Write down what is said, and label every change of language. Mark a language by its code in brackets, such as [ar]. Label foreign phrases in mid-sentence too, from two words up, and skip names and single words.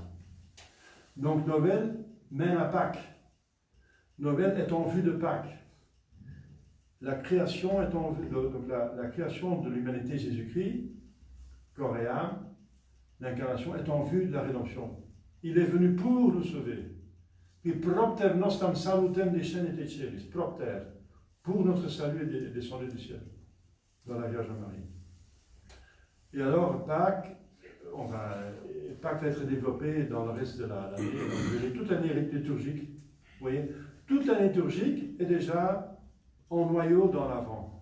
[fr] Donc Noël mène à Pâques. Noël est en vue de Pâques. La création est en vue, donc la création de l'humanité Jésus-Christ, corps et âme, l'incarnation est en vue de la rédemption. Il est venu pour nous sauver. [la] Puis propter nostam salutem descendit et celis, propter, [fr] pour notre salut est descendu du ciel, dans la Vierge Marie. Et alors, Pâques va être développé dans le reste de l'année. Toute l'année liturgique, vous voyez, toute l'année liturgique est déjà en noyau dans l'Avent.